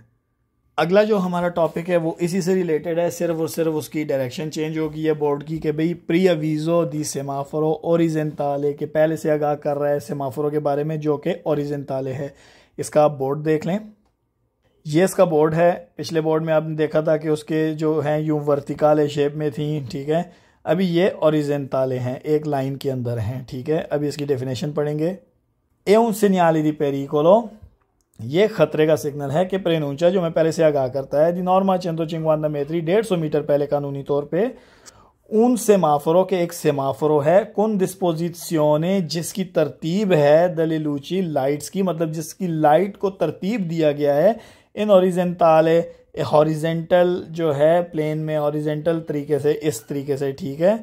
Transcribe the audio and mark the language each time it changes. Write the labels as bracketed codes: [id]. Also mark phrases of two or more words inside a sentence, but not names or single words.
[hi] अगला जो हमारा टॉपिक है वो इसी से रिलेटेड है, सिर्फ और सिर्फ उसकी [en] direction change [hi] होगी है बोर्ड की, कि भाई [it] preavviso di semaforo orizzontale, [hi] के पहले से आगाह कर रहा है सेमाफोरो के बारे में जो कि ओरिजेंटाले है। इसका आप बोर्ड देख लें, ये इसका बोर्ड है। पिछले बोर्ड में आपने देखा था कि उसके जो हैं यूं वर्टिकाले शेप में थी, ठीक है, अभी ये ओरिजेंटाले हैं, एक लाइन के अंदर हैं, ठीक है। अभी इसकी डेफिनेशन पढ़ेंगे। [it] ए un segnale di pericolo, [hi] ये खतरे का सिग्नल है कि preannuncia, जो मैं पहले से आगाह करता है [it] di norma [hi] 150 metri, 150 मीटर पहले कानूनी तौर पे [it] un semaforo [hi] के एक सेमाफोरो है, [it] con disposizione, [hi] जिसकी तरतीब है [it] delle luci [hi] लाइट्स की, मतलब जिसकी लाइट को तरतीब दिया गया है [it] in orizzontale, [hi] हॉरिजेंटल जो है प्लेन में, हॉरिजेंटल तरीके से, इस तरीके से, ठीक है।